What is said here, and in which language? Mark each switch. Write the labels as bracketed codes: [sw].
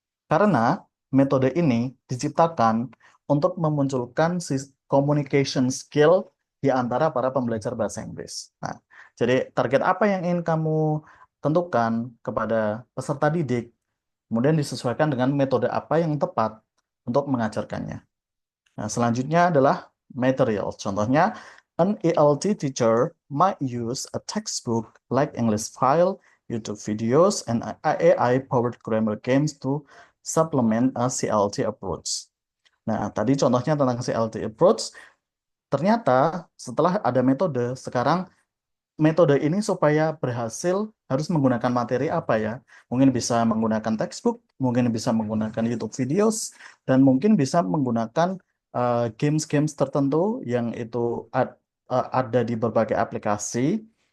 [id] Karena metode ini diciptakan untuk memunculkan communication skill di antara para pembelajar bahasa Inggris. Nah, jadi target apa yang ingin kamu tentukan kepada peserta didik, kemudian disesuaikan dengan metode apa yang tepat untuk mengajarkannya. Nah, selanjutnya adalah material. [en] Contohnya, an ELT teacher might use a textbook like English file, YouTube videos, and AI-powered grammar games to supplement a CLT approach. [id] Nah, tadi contohnya tentang CLT approach, ternyata setelah ada metode, sekarang metode ini supaya berhasil harus menggunakan materi apa ya? Mungkin bisa menggunakan textbook, mungkin bisa menggunakan YouTube videos, dan mungkin bisa menggunakan games-games tertentu yang itu ada di berbagai aplikasi.